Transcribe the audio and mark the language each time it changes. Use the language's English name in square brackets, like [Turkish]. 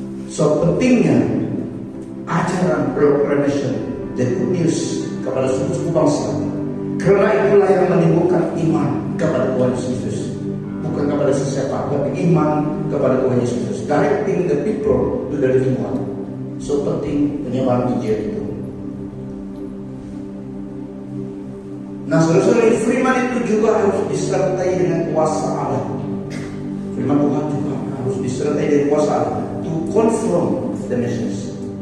[Indonesian] So pentingnya ajaran proclamation, [English] the good news [Indonesian] kepada suku bangsa, karena itulah yang menimbulkan iman, kepada Tuhan Yesus, bukan kepada sesiapa, tapi iman kepada Tuhan Yesus. [English] Directing the people to the living one. [Indonesian] So penting penyebaran Injil itu. Nah, saudara-saudara, firman itu juga harus disertai dengan kuasa Allah. Firman Tuhan juga harus disertai dengan kuasa Allah [English] to confront the message.